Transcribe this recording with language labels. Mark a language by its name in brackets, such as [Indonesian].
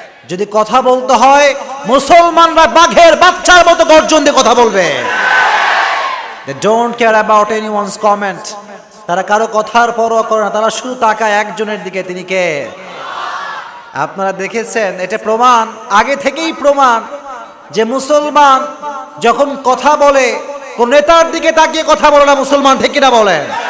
[Bangla] যদি কথা বলতে হয় মুসলমানরা বাঘের বাচ্চার মতো গর্জন দিয়ে কথা বলবে। [English] They don't care about anyone's comment. [Bangla] তারা কারো কথার পরোয়া করে না, তারা শুধু তাকায় একজনের দিকে, তিনি কে? আপনারা দেখেছেন, এটা প্রমাণ, আগে থেকেই প্রমাণ যে মুসলমান যখন কথা বলে কোন নেতার দিকে তাকিয়ে কথা বলে না, মুসলমান, ঠিক কিনা বলেন?